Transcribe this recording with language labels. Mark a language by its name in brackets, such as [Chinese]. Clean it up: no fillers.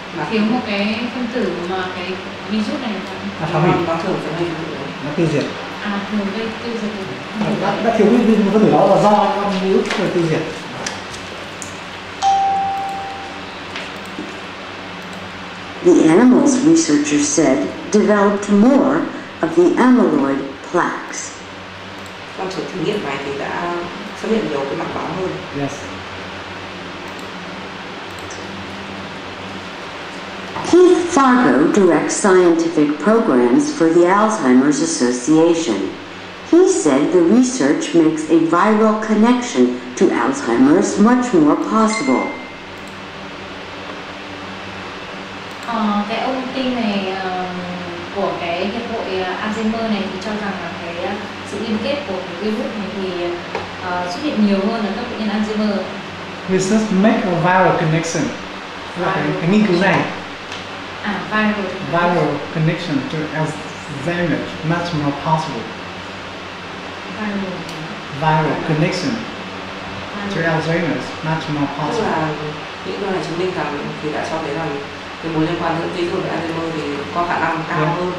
[Vietnamese] Thiếu một cái phân tử mà cái virus này phá hủy, nó tiêu diệt. Thường gây tiêu diệt. Đã thiếu cái phân tử đó là do con virus tiêu diệt. [English] The animals, researchers said, developed more of the amyloid plaques. [Vietnamese] Trong trường thí nghiệm này thì đã xuất hiện nhiều cái mảng bám hơn. [English] Keith Fargo directs scientific programs for the Alzheimer's Association. He said the research makes a viral connection to Alzheimer's much more possible. [Vietnamese] Cái ông tin này của cái hiệp hội Alzheimer này thì cho rằng là cái sự liên kết của cái virus này thì xuất hiện nhiều hơn ở các bệnh nhân Alzheimer. [English] Research make a viral connection. [Vietnamese] Cái nghiên cứu này. [English] Viral connection to Alzheimer much more possible. Viral connection to Alzheimer much more possible. [Vietnamese] Tức là những điều này chứng minh rằng thì đã cho thấy rằng cái mối liên quan giữa virus và Alzheimer thì có khả năng cao hơn.